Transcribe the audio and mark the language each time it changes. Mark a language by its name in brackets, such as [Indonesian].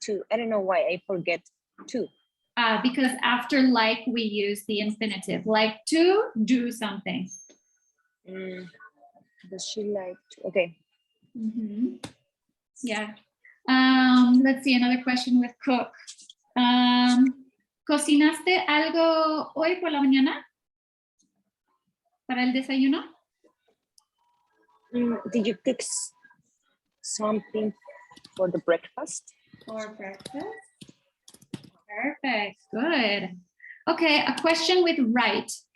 [English] I don't know why I forget two. Because after like we use the infinitive, like to do something. Does she like to? Okay. Yeah. Let's see, another question with cook. [Spanish] ¿Cocinaste algo hoy por la mañana? ¿Para el desayuno? [English] Did you cook something for the breakfast? For breakfast? Perfect, good. Okay, a question with right.